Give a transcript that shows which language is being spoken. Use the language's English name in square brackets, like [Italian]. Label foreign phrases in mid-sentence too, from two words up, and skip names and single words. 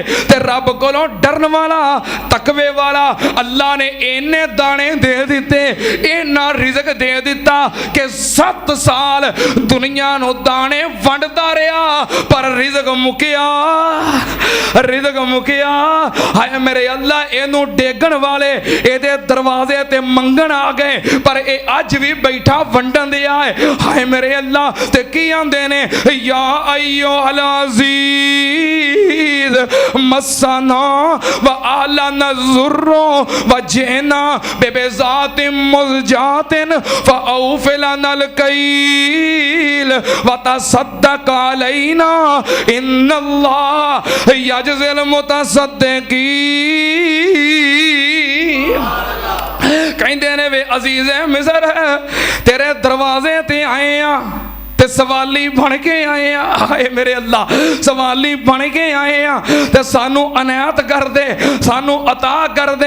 [Punjabi] تے رب کولوں ڈرن والا، تقوے والا اللہ نے انے دانے دے دتے، انا رزق دے دتا کہ 7 سال دنیا نوں دانے ونڈدا رہا، پر رزق مکیا، رزق مکیا. ہائے میرے اللہ، اینوں ڈیگن والے ایدے دروازے تے منگن آ گئے، پر ایہ اج بھی بیٹھا ونڈن دیا ہے. ہائے میرے اللہ، تے کی آندے نے, [Arabic] يا أيها العزيز مسنا وأهلنا الضر وجئنا ببضاعة مزجاة فأوف لنا الكيل وتصدق علينا إن الله يجزي المتصدقين. [Punjabi] کہتے نے وے عزیز مصر ہے، تیرے دروازے تے آئے ہیں تے سوالی بن کے آئے ہیں. ہائے میرے اللہ، سوالی بن کے آئے ہیں تے سانوں عنایت کر دے، سانوں عطا کر دے.